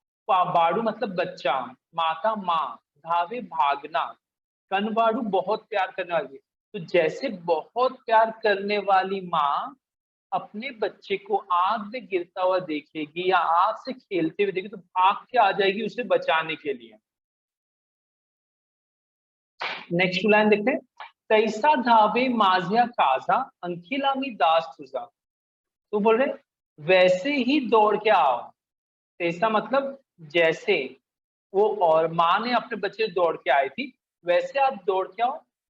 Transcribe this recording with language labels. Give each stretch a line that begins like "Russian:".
Hindi: बाड़ू मतलब बच्चा, माता माँ, धावे भागना, कनवाड़ू बहुत प्यार करने वाली। तो जैसे बहुत प्यार करने वाली माँ अपने बच्चे को आग में गिरता हुआ देखेगी या आग से खेलते हुए देखेगी तो भाग के आ जाएगी उसे बचाने के लिए। नेक्स्ट लाइन देखते हैं।
Marathi: तैसा धावे माझ्या काजा अंकिला मी दास तुझा।
Hindi: तो बोल रहे वैसे ही दौड़ के आओ। तैसा मतलब जैसे वो और माँ ने अपने बच्चे दौड़ के आई थी, वैसे आप दौड़ के आओ।